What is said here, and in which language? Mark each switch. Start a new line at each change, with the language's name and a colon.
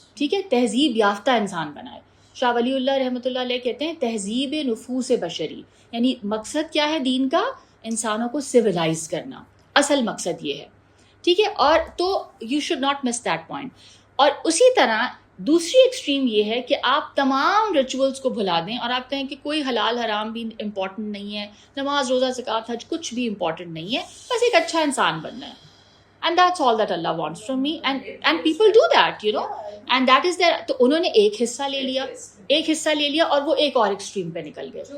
Urdu: ٹھیک ہے, تہذیب یافتہ انسان بنائے. شاہ ولی اللہ رحمۃ اللہ علیہ کہتے ہیں تہذیب نفوس بشری, یعنی مقصد کیا ہے دین کا, انسانوں کو سویلائز کرنا, اصل مقصد یہ ہے. ٹھیک ہے, اور تو
English: You should not miss that point.
Urdu: اور اسی طرح دوسری ایکسٹریم یہ ہے کہ آپ تمام ریچولس کو بھلا دیں اور آپ کہیں کہ کوئی حلال حرام بھی امپورٹنٹ نہیں ہے, نماز روزہ زکوٰۃ حج کچھ بھی امپورٹنٹ نہیں ہے, بس ایک اچھا انسان بننا ہے.
English: And that's all that Allah wants from me, and people do that, you know, and that is their.
Urdu: تو انہوں نے ایک حصہ لے لیا اور وہ ایک اور ایکسٹریم پہ نکل گئے.